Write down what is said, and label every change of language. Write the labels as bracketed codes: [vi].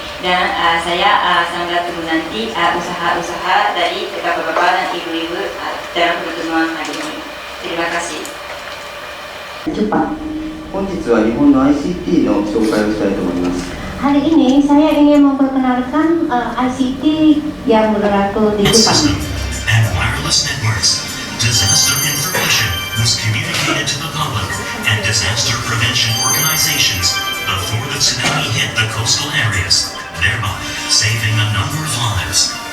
[id] Dan saya sangat menanti usaha-usaha dari bapak-bapak dan ibu-ibu dalam pertemuan hari ini. Terima kasih. Jepang. [ja] 本日は日本の ICT の紹介をしたいと思います。 [id] Hari ini saya ingin memperkenalkan ICT yang berlaku di Jepang. [en] And wireless networks. Disaster information was communicated to the public and disaster prevention organizations before the tsunami hit the coastal areas, thereby saving a number of lives.